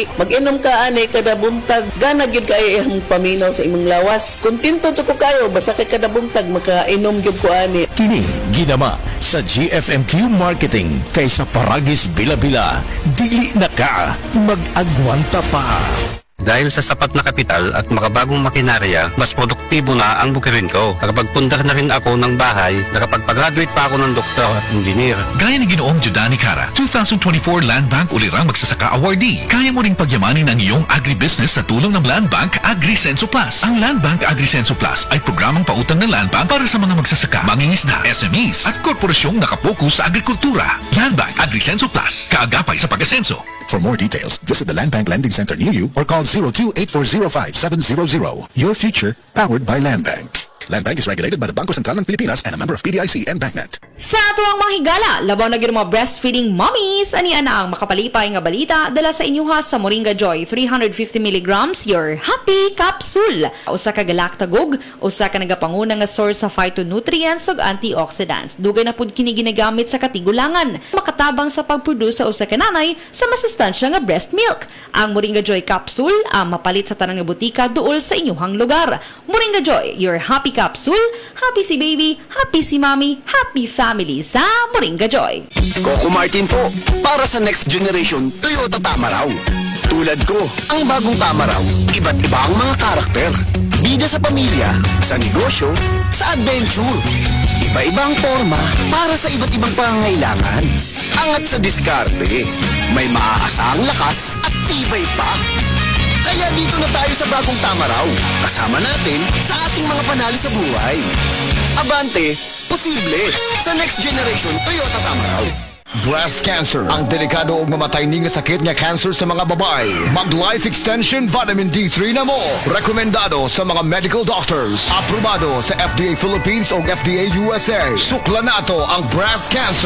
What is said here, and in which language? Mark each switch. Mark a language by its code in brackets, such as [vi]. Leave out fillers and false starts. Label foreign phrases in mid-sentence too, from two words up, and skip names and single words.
[ceb] Mag-inom ka ani kada buntag, gana gyud kay imong paminaw sa imong lawas. Kontento jud ko kayo basta kay kada buntag makainom gyud ko ani. Kini ginama sa GFMQ Marketing kaysa paragis bila-bila, dili na ka mag-agwanta pa. [tl] Dahil sa sapat na kapital at makabagong makinarya, mas produktibo na ang bukirin ko. Nakapagpundar na rin ako ng bahay, nakapagpag-graduate pa ako ng doktor at engineer. Gaya ni Ginoong Judani Cara, 2024 Land Bank Ulirang Magsasaka Awardee. Kaya mo ring pagyamanin ang iyong agribusiness sa tulong ng Land Bank AgriSenso Plus. Ang Land Bank AgriSenso Plus ay programang pautang ng Land Bank para sa mga magsasaka, mangingisda, SMEs at korporasyong nakapokus sa agrikultura. Land Bank AgriSenso Plus, kaagapay sa pag-asenso. [en] For more details, visit the Land Bank Lending Center near you or call 02-8405-700. Your future, powered by Land Bank. Land Bank is regulated by the Bangko Sentral ng Pilipinas and a member of PDIC and BancNet. [ceb] Sa tuwang mga higala, labaw na gyud mga [en] breastfeeding mommies, [ceb] ani ana ang makapalipay nga balita dala sa inyuha sa Moringa Joy 350 mg [en] your happy capsule. [ceb] Usa ka galaktagog, usa ka nagapanguna nga source sa phytonutrients ug antioxidants. Dugay na pud kini ginagamit sa katigulangan, makatabang sa pagproduce sa usa ka nanay sa masustansya nga [en] breast milk. [ceb] Ang Moringa Joy capsule ang mapalit sa tanang nga butika duol sa inyuhang lugar. [en] Moringa Joy, your happy capsule, [ceb] happy si baby, happy si mommy, [en] happy family [ceb] sa Moringa Joy. [tl] Coco Martin po, para sa [en] next generation [tl] Toyota Tamaraw. Tulad ko, ang bagong Tamaraw, iba't iba ang mga karakter. Bida sa pamilya, sa negosyo, sa adventure. Iba-ibang forma para sa iba't ibang pangangailangan. Angat sa diskarte, may maaasahang lakas at tibay pa. Kaya dito na tayo sa bagong Tamaraw. Kasama natin sa ating mga panalo sa buhay. Abante, posible sa [en] next generation [tl] Toyota Tamaraw. [ceb] Breast cancer, ang delikado og mamatay ni nga sakit nga cancer sa mga babae. Mag Life Extension Vitamin D3 na mo. Rekomendado sa mga [en] medical doctors. [ceb] Aprobado sa FDA Philippines o FDA USA. Suklan nato ang breast cancer.